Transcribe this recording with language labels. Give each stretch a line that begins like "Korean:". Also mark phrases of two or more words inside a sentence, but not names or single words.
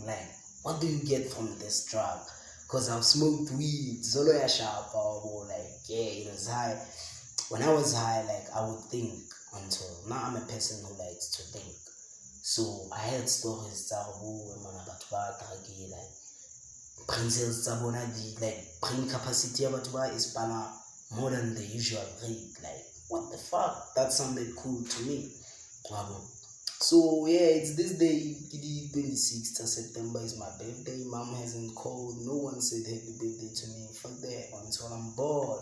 English: Like what do you get from this drug? Because I've smoked weed, solo ya sharp or like yeah, it was high. When I was high, like I would think until now I'm a person who likes to think. So I heard stories like brain cells
Southern Sotho: tsa bona
English: like brain capacity
Southern Sotho: ya batho ba
English: is more than the usual rate. Like, what the fuck? That sounded cool to me. So yeah, it's this day, the 26th of September is my birthday. Mom hasn't called, no one said happy birthday to me. Fuck that, until I'm bored.